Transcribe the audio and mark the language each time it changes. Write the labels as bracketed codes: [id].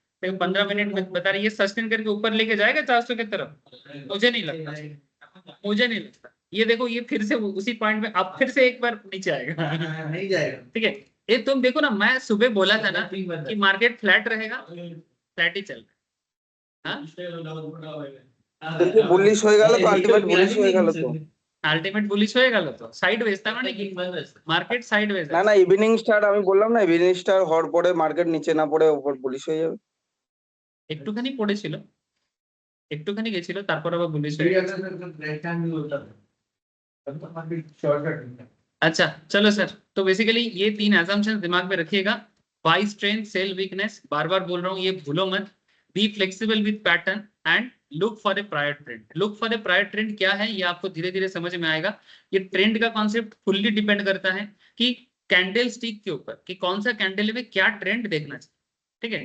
[hi] देखो 15 मिनट में बता रही है सस्टेन करके ऊपर लेके जाएगा 400 की तरफ, मुझे नहीं लगता, मुझे नहीं लगता। ये देखो, ये फिर से उसी पॉइंट में अब फिर से एक बार नीचे आएगा, नहीं जाएगा। ठीक है। ये तुम देखो ना, मैं सुबह बोला था ना कि मार्केट फ्लैट रहेगा, फ्लैट ही चल रहा है। हाँ? [bn] কিন্তু বুলিশ হয়ে গেল তো, আলটিমেট বুলিশ হয়ে গেল তো। আলটিমেট বুলিশ হয়ে গেল তো, সাইডওয়েজ, তার মানে কি মার্কেট সাইডওয়েজ না না, ইভিনিং স্টার আমি বললাম না, ইভিনিং স্টার হওয়ার পরে মার্কেট নিচে না পড়ে উপর বুলিশ হয়ে যাবে। একটুখানি পড়েছিল, একটুখানি গেছিল, তারপর আবার বুলিশ হয়ে গেছে। [hi] अच्छा चलो सर, तो बेसिकली ये 3 assumptions दिमाग में रखिएगा। [en] buy strength, sell weakness, [hi] बार बार बोल रहा हूँ, ये भूलो मत। [en] Be flexible with pattern and look for a prior trend. Look for a prior trend [hi] क्या है, ये आपको धीरे धीरे समझ में आएगा। ये ट्रेंड का कॉन्सेप्ट फुल्ली डिपेंड करता है कि कैंडल स्टिक के ऊपर, कि कौन सा कैंडल में क्या ट्रेंड देखना चाहिए, ठीक है।